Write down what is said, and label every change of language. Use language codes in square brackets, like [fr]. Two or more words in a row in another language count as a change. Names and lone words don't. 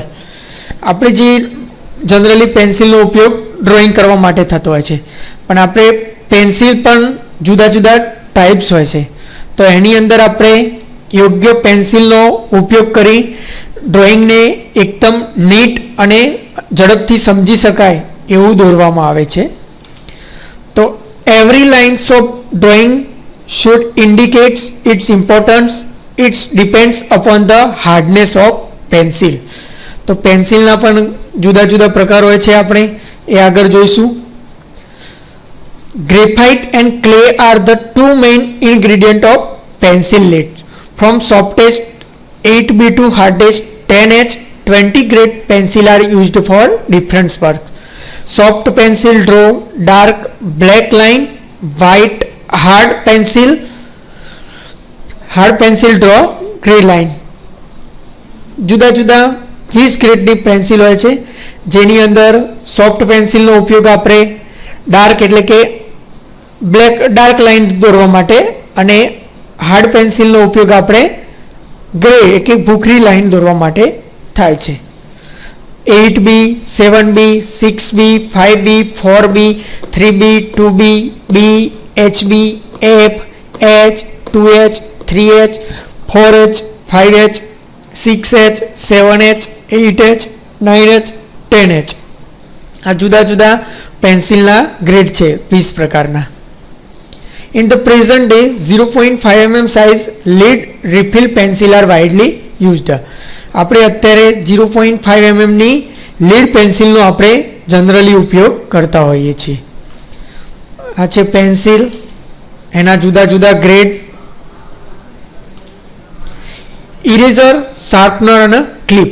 [gu] આપણે જે જનરલી પેન્સિલનો ઉપયોગ ડ્રોઈંગ કરવા માટે થતો હોય છે, પણ આપણે પેન્સિલ પણ જુદા જુદા ટાઈપ્સ હોય છે, તો એની અંદર આપણે યોગ્ય પેન્સિલનો ઉપયોગ કરી ડ્રોઈંગને એકદમ નીટ અને ઝડપથી સમજી શકાય એવું દોરવામાં આવે છે. [en] તો every lines of drawing should indicate its importance. It depends upon the hardness of pencil. [gu] તો પેન્સિલના પણ જુદા જુદા પ્રકાર હોય છે, આપણે એ આગળ જોઈશું. [en] Graphite and clay are the two main ingredients of pencil lead. From softest 8B to hardest 10H, 20 grade pencil are used for different work. Soft pencil draw dark black line, white hard pencil draw gray line. [gu] જુદા જુદા 20 ગ્રેડની પેન્સિલ હોય છે, જેની અંદર સોફ્ટ પેન્સિલનો ઉપયોગ આપણે ડાર્ક એટલે કે [en] dark line [gu] દોરવા માટે અને હાર્ડ પેન્સિલનો ઉપયોગ આપણે ગ્રે એટલે ભૂખરી લાઇન દોરવા માટે થાય છે. [en] 8B, 7B, 6B, 5B, 4B, 3B, 2B, B, HB, F, H, 2H, 3H, 4H, 5H, 6H, 7H, 8H, 9H, 10H. [gu] આ જુદા જુદા પેન્સિલના ગ્રેડ છે 20 પ્રકારના. [en] In the present day, 0.5 mm size lead refill pencil are widely used. [gu] આપણે અત્યારે 0.5 mm ની લીડ પેન્સિલનો આપણે જનરલી ઉપયોગ કરતા હોઈએ છીએ. આ છે પેન્સિલ, એના જુદા જુદા ગ્રેડ. ઇરેઝર, શાર્પનર અને ક્લિપ.